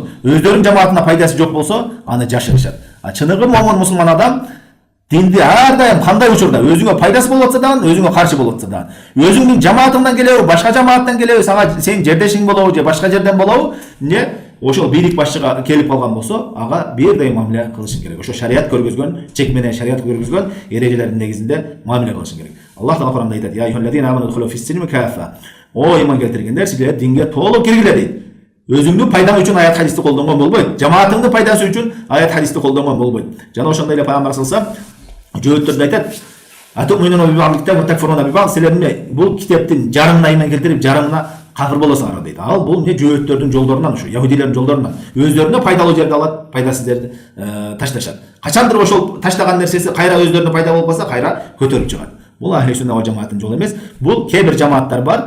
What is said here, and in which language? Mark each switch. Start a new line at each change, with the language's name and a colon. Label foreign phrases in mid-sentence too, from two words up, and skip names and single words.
Kyrgyz: Өздөрүнүн жамаатына пайдасы жок болсо, аны жашырышат. Чыныгы момун мусулман адам динди ар дайым кандай учурда өзүңө пайдасы болуп атса дагы, өзүңө каршы болуп атса дагы, өзүңдүн жамаатыңдан келеби, башка жамааттан келеби, сага сенин жердешиң болобу же башка жерден болобу, ошол бийлик башчыга келип калган болсо, ага бирдей мамиле кылышың керек. Ошо шарият көргөзгөн, чек менен шарият көргөзгөн эрежелердин негизинде мамиле кылышың керек. Аллах Таала Куранда айтат:
Arabic: "يا أيها الذين آمنوا ادخلوا في السلم كافة."
Kyrgyz: О иман келтиргендер, силер динге толук киргиле дейт. Өзүңдүн пайдаң үчүн аят хадисти колдонгон болбойт. Жамаатыңдын пайдасы үчүн аят хадисти колдонгон болбойт. Жана ошондой эле Пайгамбар
Arabic: صلى الله عليه وسلم
Kyrgyz: жөөттөрдө айтат:
Arabic: "أتؤمنون ببعض الكتاب وتكفرون ببعض."
Kyrgyz: Силер бул китептин жарымына иман келтирип, жарымына кафир болосуңар дейт. Ал бул жөөттөрдүн жолдорунан, ушу яһудилердин жолдорунан. Өздөрүнө пайдалуу жерди алат, пайдасыз жерди ташташат. Качандыр ошол таштаган нерсеси кайра өздөрүнө пайда болуп калса, кайра көтөрүп чыгат. Бул Ахлүсүннә ва жамааттын жолу эмес. Бул кээ бир жамааттар бар.